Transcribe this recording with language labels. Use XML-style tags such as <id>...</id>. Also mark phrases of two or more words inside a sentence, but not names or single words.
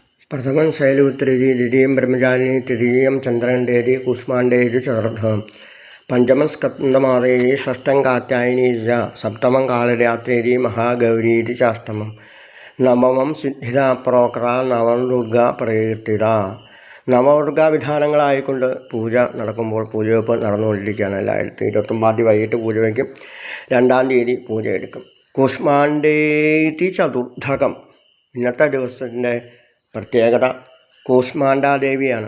<sa>प्रथमं शैलपुत्रेति, द्वितीयं ब्रह्मचारिणी, तृतीयं चन्द्रघण्टेति, कूष्माण्डेति चतुर्थं, पञ्चमं स्कन्दमातेति, षष्ठं कात्यायनी च, सप्तमं कालरात्रेति, महागौरीति चाष्टमं, नवमं सिद्धिदा प्रोक्ता, नवम ദുർഗാ പ്രകീർത്തിത.</sa> <ml>നവദുർഗാ വിധാനങ്ങളായിക്കൊണ്ട് പൂജ നടക്കുമ്പോൾ പൂജവെപ്പ് നടന്നുകൊണ്ടിരിക്കുകയാണ് എല്ലായിടത്തും. 29 വൈകിട്ട് പൂജ വയ്ക്കും, 2 തീയതി പൂജ എടുക്കും.</ml> <sa>കൂഷ്മാണ്ഡേതി ചതുർത്ഥകം,</sa> <ml>ഇന്നത്തെ ദിവസത്തിൻ്റെ പ്രത്യേകത കൂഷ്മാണ്ഡാദേവിയാണ്.</ml>